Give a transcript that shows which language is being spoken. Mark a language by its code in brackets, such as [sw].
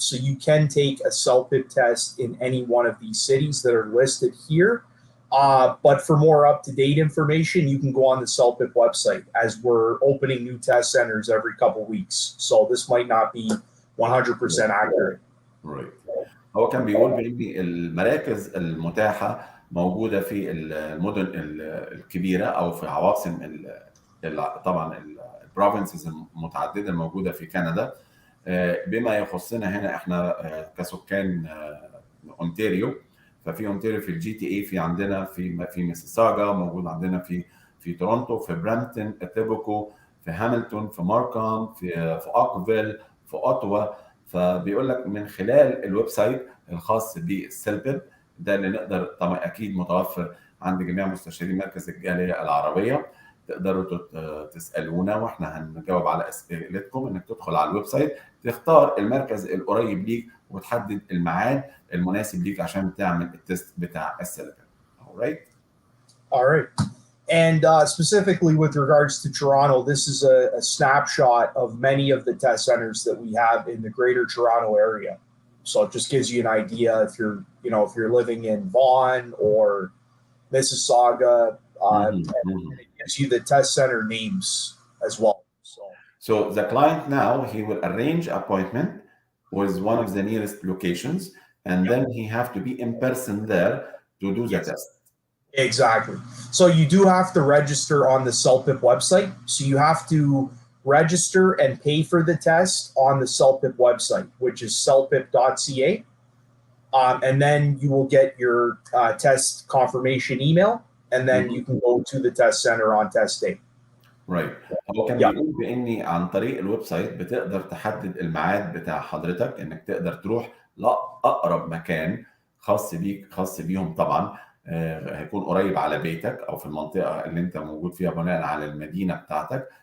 [en] So you can take a CELPIP test in any one of these cities that are listed here. But for more up-to-date information, you can go on the CELPIP website, as we're opening new test centers every couple weeks. So this might not be 100% accurate. Right. [ar] هو كان بيقول بان المراكز المتاحه موجوده في المدن الكبيره او في عواصم طبعا البروفنسز المتعدده الموجوده في كندا. بما يخصنا هنا احنا كسكان اونتاريو، ففي اونتاريو في الجي تي اي، في عندنا في ميسيساغا، موجود عندنا في تورونتو، في برامبتون، اتيبوكو، في هاملتون، في ماركام، في اوكفيل، في اوتوا. فبيقول لك من خلال الويب سايت الخاص بالسيلبيب ده اللي نقدر، طبعا اكيد متوفر عند جميع مستشارين مركز الجاليه العربيه، تقدروا تسالونا واحنا هنجاوب على اسئلتكم. انك تدخل على الويب سايت، تختار المركز القريب ليك وتحدد الميعاد المناسب ليك عشان تعمل التست بتاع السيلبيب. [en] Alright. All right. And specifically with regards to Toronto, this is a snapshot of many of the test centers that we have in the Greater Toronto area. So it just gives you an idea if you're living in Vaughan or Mississauga, and it gives you the test center names as well. So the client now, he will arrange appointment with one of the nearest locations, and then he have to be in person there to do the test. Exactly. So you do have to register on the CELPIP website. So you have to register and pay for the test on the CELPIP website, which is celpip.ca. And then you will get your test confirmation email, and then you can go to the test center on test day. Right. [ar] هو كان بيقول بإني عن طريق الويب سايت بتقدر تحدد الميعاد بتاع حضرتك، إنك تقدر تروح لأقرب مكان خاص بيك، خاص بيهم طبعا، هيكون قريب على بيتك أو في المنطقة اللي أنت موجود فيها بناء على المدينة بتاعتك.